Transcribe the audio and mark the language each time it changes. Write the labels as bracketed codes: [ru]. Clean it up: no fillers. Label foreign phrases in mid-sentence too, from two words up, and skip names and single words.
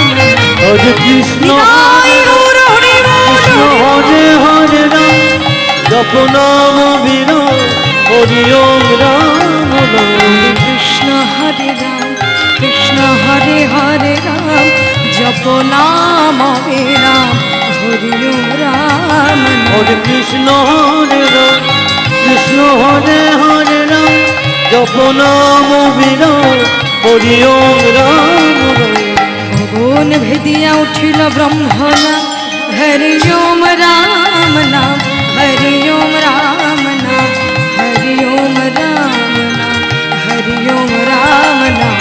[hi] हरे कृष्ण हरे हरे राम जपो नाम अभिराम हरि ओम राम कृष्ण हरे हरे राम जपो नाम अभिराम हरि ओम राम [bn] हरे कृष्ण हरे राम কৃষ্ণ হরে হরে রাম জপ নাম বিরাম হরি ওম রাম রাম। গগন ভেদিয়া উঠিল ব্রহ্মনা হরি ওম রাম নাম হরি ওম রাম নাম হরি ওম রাম নাম হরি ওম রাম নাম।